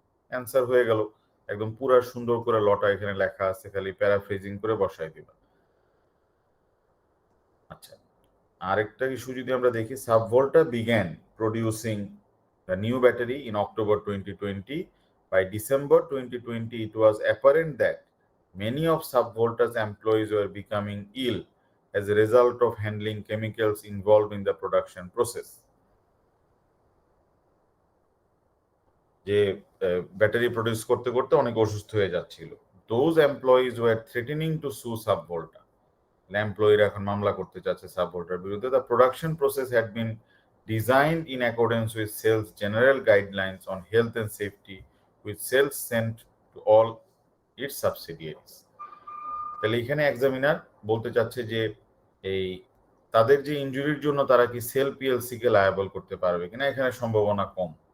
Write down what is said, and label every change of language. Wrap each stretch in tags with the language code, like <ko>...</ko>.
<bn>Answer হয়ে গেল, একদম পুরা সুন্দর করে লটা এখানে লেখা আছে, খালি প্যারাফ্রেজিং করে বসাই দিবা। আচ্ছা, আরেকটা ইস্যু যদি আমরা দেখি,</bn> <en>Subvolta began producing the new battery in October 2020. By December 2020, it was apparent that many of Subvolta's employees were becoming ill as a result of handling chemicals involved in the production process.</en> <bn>যে battery produce করতে করতে অনেক অসুস্থ হয়ে যাচ্ছিল।</bn> <en>Those employees were threatening to sue Subvolta.</en> <bn>এমপ্লয়িরা এখন মামলা করতে চাচ্ছে সাবভোল্টার বিরুদ্ধে।</bn> <en>The production process had been designed in accordance with Sells general guidelines on health and safety with Sells sent to all its subsidiaries.</en> <bn>তাহলে এখানে এক্সামিনার বলতে চাচ্ছে যে এই তাদের যে ইনজুরির জন্য তারা কি সেল পিএলসি কে লায়াবল করতে পারবে কিনা, এখানে সম্ভাবনা কম।</bn>